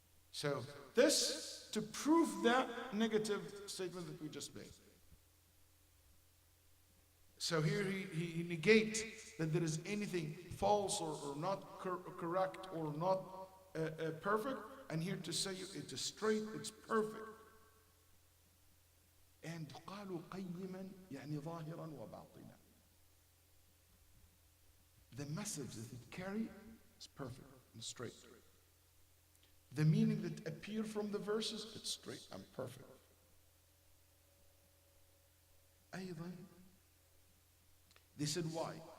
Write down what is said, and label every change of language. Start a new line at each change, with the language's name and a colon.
English: So this to prove that negative statement that we just made. So here he negates that there is anything false or not correct or not perfect, and here to say it is straight, it's perfect.
Arabic: And قالوا قيما يعني ظاهرا وباطنا.
English: The message that it carries is perfect and straight. The meaning that appears from the verses, it's straight and perfect. أيضا. They said, why?